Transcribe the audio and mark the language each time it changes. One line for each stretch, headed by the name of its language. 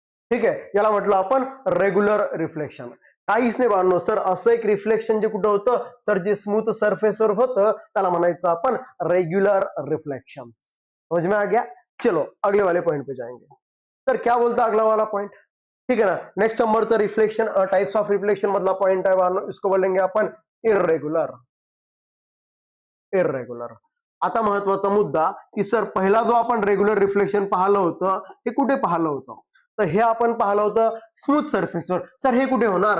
Marathi: ठीक आहे. याला म्हटलं आपण रेग्युलर रिफ्लेक्शन. काहीच नाही बाळांनो सर, असं एक रिफ्लेक्शन जे कुठं होतं सर, जे स्मूथ सरफेसवर होतं त्याला म्हणायचं आपण रेग्युलर रिफ्लेक्शन.
Hindi: समझ में आ गया? चलो अगले वाले पॉइंट पे जाएंगे. सर क्या बोलता अगला वाला पॉइंट? ठीक है ना.
Marathi: नेक्स्ट नंबरचा रिफ्लेक्शन टाइप्स ऑफ रिफ्लेक्शन मधला पॉइंट आहे बाळांनो,
Hindi: इसको बोलेंगे
Marathi: आपण इररेग्युलर. आता महत्वाचा मुद्दा की सर, पहिला जो आपण रेग्युलर रिफ्लेक्शन पाहिलं होतं ते कुठे पाहिलं होतं? तर हे आपण पाहिलं होतं स्मूथ सरफेसवर. सर हे कुठे होणार?